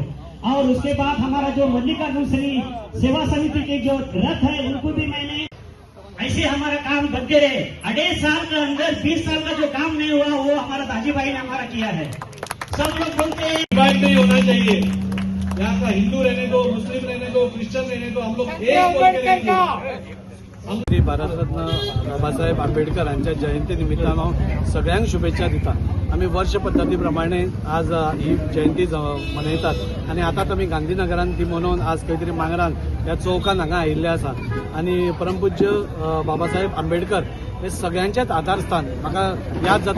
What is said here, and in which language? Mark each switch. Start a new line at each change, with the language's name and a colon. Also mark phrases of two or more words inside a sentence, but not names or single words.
Hindi: और उसके बाद हमारा जो मल्लिकार्जुन सेवा समिति के जो रथ है उनको भी मैंने ऐसे हमारा काम बनते रहे। 2.5 साल के अंदर 20 साल का जो काम नहीं हुआ वो हमारा दाजी भाई ने हमारा किया है। सब लोग बोलते हैं डिवाइड नहीं होना चाहिए। यहाँ का हिंदू रहने दो, मुस्लिम रहने दो, क्रिश्चियन रहने दो, हम लोग एक बोल के रहेंगे।
Konkani: भारतरत्न बाबासाहेब आंबेडकर यांच्या जयंती निमित्तानं सगळ्यांक शुभेच्छा दिता। आम्ही वर्ष पद्धतीप्रमाणे आज ही जयंती मनयतात आणि आता आम्ही गांधीनगरात ती मनोवन आज खंय तरी मांगरान ह्या चौकान हांगा आयिल्ले आसा आणि परमपूज्य बाबासाहेब आंबेडकर हे सगळ्यांचेच आधारस्थान म्हाका याद जाता।